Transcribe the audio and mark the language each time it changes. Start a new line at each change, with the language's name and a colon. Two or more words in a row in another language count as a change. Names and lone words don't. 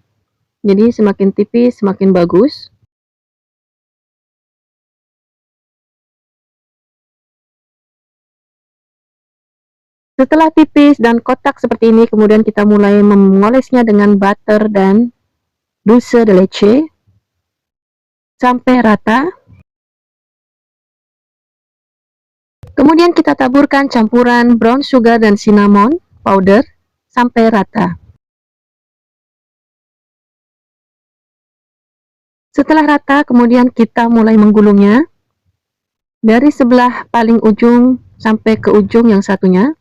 Indonesian: Jadi semakin tipis semakin bagus. Setelah tipis dan kotak seperti ini, kemudian kita mulai mengolesnya dengan butter dan
Spanish: dulce de leche
Indonesian: sampai rata. Kemudian kita taburkan campuran
English: brown sugar
Indonesian: dan
English: cinnamon powder
Indonesian: sampai rata. Setelah rata, kemudian kita mulai menggulungnya dari sebelah paling ujung sampai ke ujung yang satunya.